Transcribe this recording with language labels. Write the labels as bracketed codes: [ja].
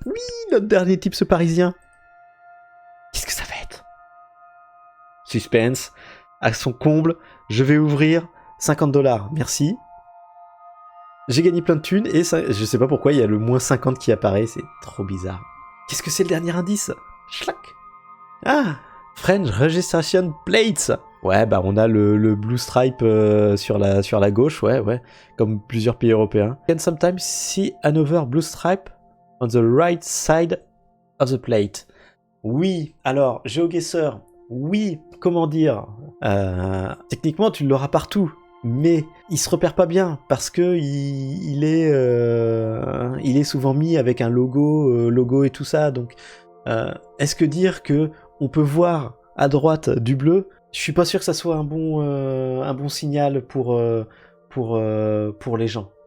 [fr] Oui, notre dernier tips parisien. Qu'est-ce que ça va être? Suspense. À son comble, je vais ouvrir 50$. Merci. J'ai gagné plein de thunes et ça, je sais pas pourquoi il y a le moins 50 qui apparaît. C'est trop bizarre. Qu'est-ce que c'est le dernier indice? Schlack. [en] Ah, French Registration Plates. [fr] Ouais, bah on a le [en] blue stripe [fr] sur la gauche, ouais, comme plusieurs pays européens. [en] Can sometimes see another blue stripe on the right side of the plate. [fr] Oui, alors, GeoGuessr, oui, comment dire, techniquement tu l'auras partout, mais il se repère pas bien, parce que il est souvent mis avec un logo et tout ça, donc est-ce que dire que on peut voir à droite du bleu, je suis pas sûr que ça soit un bon signal pour les gens.